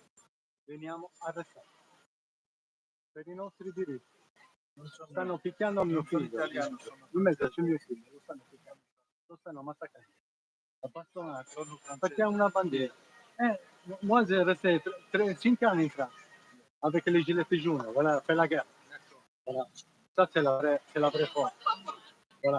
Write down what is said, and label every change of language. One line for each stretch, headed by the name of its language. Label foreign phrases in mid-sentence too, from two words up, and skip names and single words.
Italian: Veniamo arrestati per i nostri diritti. Stanno picchiando a mio figlio. In mezzo c'è mio figlio, lo stanno picchiando, lo stanno massacrando. Appassionato, perché ha una bandiera.
French: Moi j'ai resté 5 ans en France avec les gilets jaunes, voilà, fait la guerre. Voilà. Ça c'est la vraie force. Voilà.